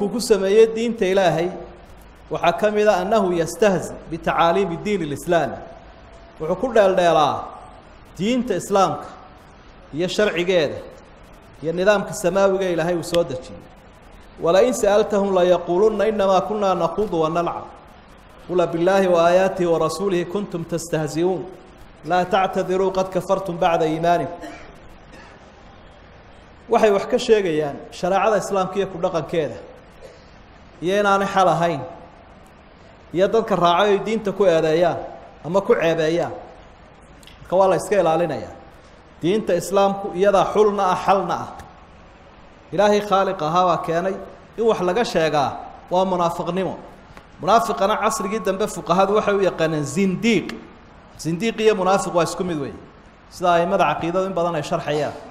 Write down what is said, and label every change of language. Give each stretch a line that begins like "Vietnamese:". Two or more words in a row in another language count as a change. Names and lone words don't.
Somali: ku sameeyay diinta Ilaahay waxa kamida
Arabic: أنه يستهزئ بتعاليم دين الإسلام
Somali: wuxuu ku dheeldheelaa diinta islaamka iyo sharcigeeda iyo nidaamka samaawiga Ilaahay uu soo dejiyay
Arabic: ولئن سألتهم ليقولن إنما كنا نخوض ونلعب قل أبالله وآياته ورسوله كنتم تستهزئون لا تعتذروا قد كفرتم بعد إيمانكم
Somali: waxay wax ka sheegayaan shariicada islaamka iyo ku dhaqankeeda iyo inaanay xal ahayn iyo dadka raacay diinta ku eedeeyaan ama ku ceebeeyaan marka waa la iska ilaalinayaa diinta islaamku iyada xulna ah xalna ah ilaahay khaaliq ahaa waa keenay in wax laga sheegaa waa munaafiqnimo munaafiqana casrigii dambe fuqahadu waxay u yaqaaneen zindiq iyo munaafiq waa isku mid weey sida ay madax aqeedada in badan ay sharxayaan